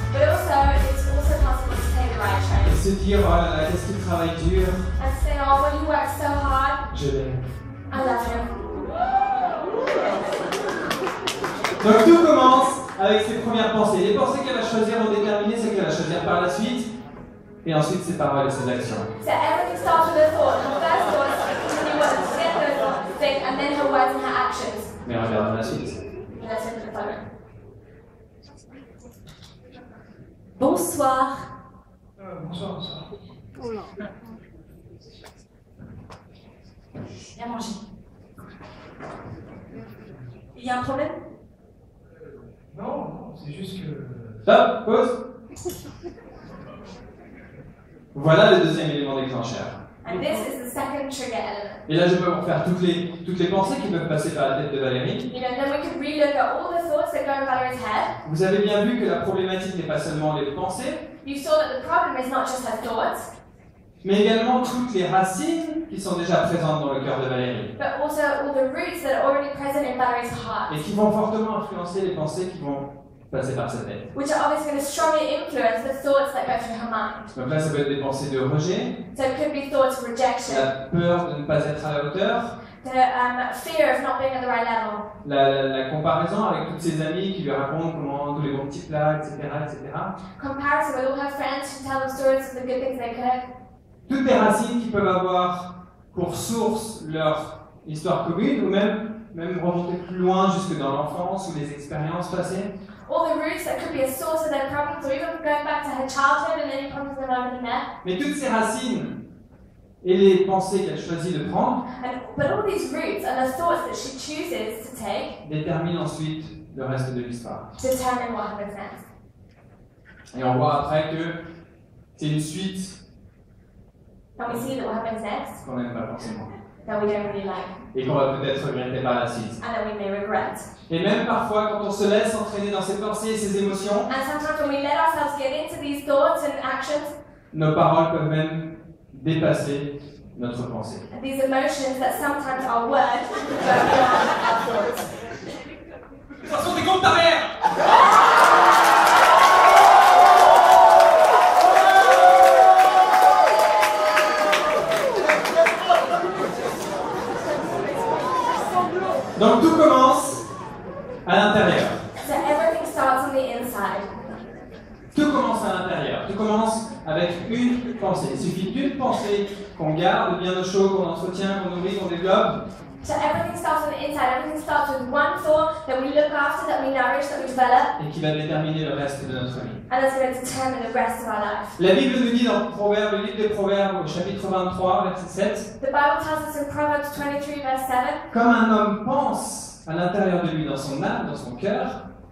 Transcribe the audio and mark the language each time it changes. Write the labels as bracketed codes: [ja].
[en] But also, it's also possible to take the right train. [fr] Et se dire, oh là là, qu'est-ce qu'il travaille dur. [en] And say, oh, well, you work so hard. [fr] Je l'aime. [en] I love you. [fr] Donc tout commence avec ses premières pensées. Les pensées qu'elle va choisir vont déterminer ce qu'elle va choisir par la suite. Et ensuite ses paroles et ses actions. [en] So everything starts with a thought. Her first thoughts continue what to get those thoughts, think, and then her words and her actions. [fr] Mais regarde la suite. [en] Let's look at the photo. [fr] Bonsoir. Bonsoir, bonsoir. Viens manger. Il y a un problème? Non, c'est juste que... Stop, pause. Voilà le deuxième élément déclencheur. [en] And this is the second trigger element. [fr] Et là, je peux vous faire toutes les pensées qui peuvent passer par la tête de Valérie. [en] You know, then we can relook at all the thoughts that go in Valerie's head. [fr] Vous avez bien vu que la problématique n'est pas seulement les pensées, [en] You saw that the problem is not just her thoughts, [fr] mais également toutes les racines qui sont déjà présentes dans le cœur de Valérie. [en] but also all the roots that are already present in Valerie's heart, [fr] Et qui vont fortement influencer les pensées qui vont passer par sa tête. [en] which are obviously going to strongly influence the thoughts that go through her mind. [fr] Donc là, ça peut être des pensées de rejet, [en] So it could be thoughts of rejection, [fr] la peur de ne pas être à la hauteur, [en] the fear of not being at the right level, [fr] la comparaison avec toutes ses amies qui lui racontent comment tous les bons petits plats, etc., etc. [en] comparison with all her friends who tell them stories of the good things they cook. [fr] Toutes les racines qui peuvent avoir pour source leur histoire commune, ou même remonter plus loin jusque dans l'enfance ou les expériences passées. [en] All the roots that could be a source of their problems, or even going back to her childhood and any problems they've already met. [fr] Mais toutes ces racines et les pensées qu'elle choisit de prendre [en] But all these roots and the thoughts that she chooses to take [fr] déterminent ensuite le reste de l'histoire. [en] determine what happens next. [fr] Et on voit après que c'est une suite [en] And we see that what happens next, [fr] qu'on n'aime pas forcément. [en] that we don't really like, [fr] Et qu'on va peut-être regretter par la suite. [en] and that we may regret. [fr] Et même parfois, quand on se laisse entraîner dans ses pensées et ses émotions, [en] And sometimes when we let ourselves get into these thoughts and actions, [fr] nos paroles peuvent même dépasser notre pensée. [en] and these emotions that sometimes are words go beyond our thoughts. [fr] De toute façon, t'es comme ta mère! Donc tout commence à l'intérieur. [en] So everything starts on the inside. [fr] Tout commence à l'intérieur. Tout commence avec une pensée. Il suffit d'une pensée qu'on garde bien au chaud, qu'on entretient, qu'on nourrit, qu'on développe. [en] So everything starts on the inside. Everything starts with one thought that we look after, that we nourish, that we develop, [fr] Et qui va déterminer le reste de notre vie. [en] and that's going to determine the rest of our life. [fr] La Bible nous dit dans Proverbes, le livre des Proverbes, au chapitre 23, verset 7, [en] The Bible tells us in Proverbs 23, verse 7, [fr] comme un homme pense à l'intérieur de lui, dans son âme, dans son cœur,